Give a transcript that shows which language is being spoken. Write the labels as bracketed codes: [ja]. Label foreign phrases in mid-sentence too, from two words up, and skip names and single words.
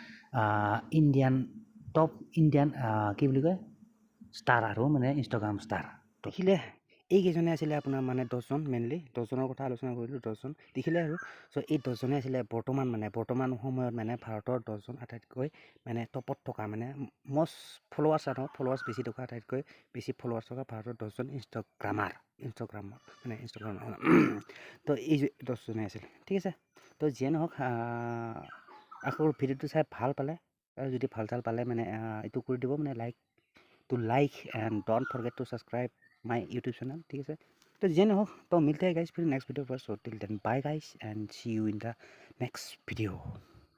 [en] top Indian [as] কি বুলি কয় ষ্টাৰ আৰু মানে [en] Instagram star [as] দেখিলে এইকেইজনে আছিলে আপোনাৰ মানে 10জন মেইনলি 10জনৰ কথা আলোচনা কৰিলোঁ 10জন দেখিলে আৰু চ' এই 10জনে আছিলে বৰ্তমান সময়ত মানে ভাৰতৰ 10জন আটাইতকৈ মানে টপত থকা মানে [en] most followers [as] বেছি থকা আটাইতকৈ বেছি ফলোৱাৰ্ছ থকা ভাৰতৰ 10জন ইনষ্টাগ্ৰামাৰ তো এই 10জনে আছিল ঠিক আছে তো যিয়ে নহওক আকৌ ভিডিঅ'টো চাই ভাল পালে আৰু যদি ভাল পালে মানে এইটো কৰি দিব মানে [en] like and don't forget to subscribe my YouTube channel [hi] ठीक है तो जे हो तो मिलते हैं गाइस फिर नेक्स्ट वीडियो पर [en] so till then bye guys and see you in the next video